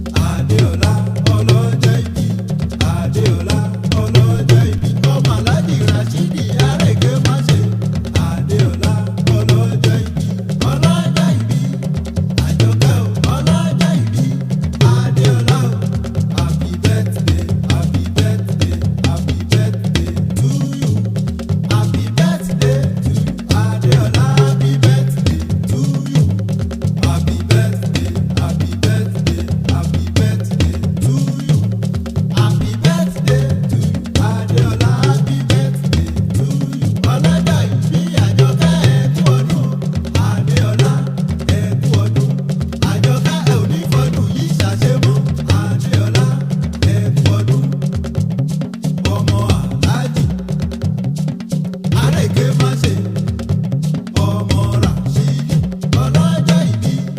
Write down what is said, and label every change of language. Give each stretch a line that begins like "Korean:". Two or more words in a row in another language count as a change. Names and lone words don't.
Yoruba: Adéọlá ọlọ́jọ́ ìbí, Adéọlá ọlọ́jọ́ ìbí, ọmọ Alhaji Rashidi Areke Máṣe. Adéọlá ọlọ́jọ́ ìbí, ọlọ́jọ́ ìbí, Àjọkẹ́ o, ọlọ́jọ́ ìbí, Adéọlá o.
English: Happy birthday, happy birthday, happy birthday to you. Happy birthday to you, Adéọlá, happy birthday to you. Happy birthday, happy birthday, happy birthday to you. Happy birthday to you, Adéọlá, happy birthday to you.
Yoruba: Ọlọ́jọ́ ìbí Àjọkẹ́ ẹ kú ọdún, Adéọlá ẹ kú ọdún. Àjọkẹ́ ẹ ò ní fọdún yìí ṣàṣemọ́, Adéọlá ẹ kú ọdún. Ọmọ Alhaji Areke Máṣe, ọmọ Rashidi, ọlọ́jọ́ ìbí.